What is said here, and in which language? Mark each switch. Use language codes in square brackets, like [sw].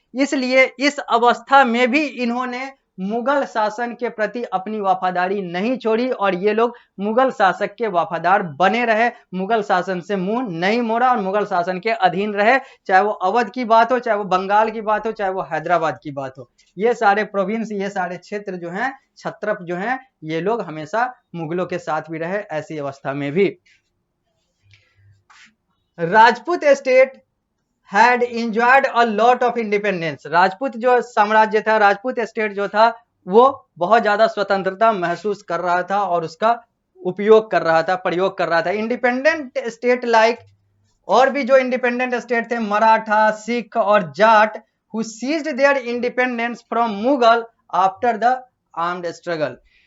[hi] इसलिए इस अवस्था में भी इन्होंने मुगल शासन के प्रति अपनी वफादारी नहीं छोड़ी और ये लोग मुगल शासक के वफादार बने रहे, मुगल शासन से मुंह नहीं मोड़ा और मुगल शासन के अधीन रहे। चाहे वो अवध की बात हो, चाहे वो बंगाल की बात हो, चाहे वो हैदराबाद की बात हो, ये सारे प्रोविंस, ये सारे क्षेत्र जो हैं, छत्रप जो हैं, ये लोग हमेशा मुगलों के साथ भी रहे ऐसी अवस्था में भी। [en] Rajput state had enjoyed a lot of independence। [hi] Rajput जो साम्राज्य था, राजपूत स्टेट जो था, वो बहुत ज्यादा स्वतंत्रता महसूस कर रहा था और उसका उपयोग कर रहा था, प्रयोग कर रहा था। [en] independent state like, [hi] और भी जो इंडिपेंडेंट स्टेट थे, [en] मराठा, सिख और Jat, who seized their independence from Mughal after the armed struggle.